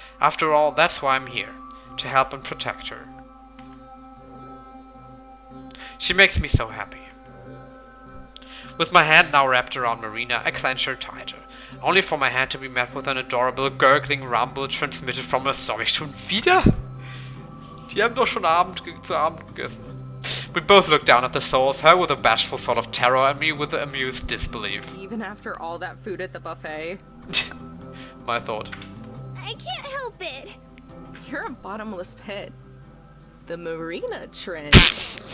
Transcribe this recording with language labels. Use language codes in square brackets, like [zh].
[en] After all, that's why I'm here, to help and protect her. She makes me so happy. With my hand now wrapped around Marina, I clench her tighter, only for my hand to be met with an adorable gurgling rumble transmitted from her stomach. [de] Schon wieder? Die haben doch schon zu Abend gegessen. [en] We both look down at the souls, her with a bashful sort of terror and me with amused disbelief. Even after all that food at the buffet? My thought. I can't help it. You're a bottomless pit. The Marina Trench.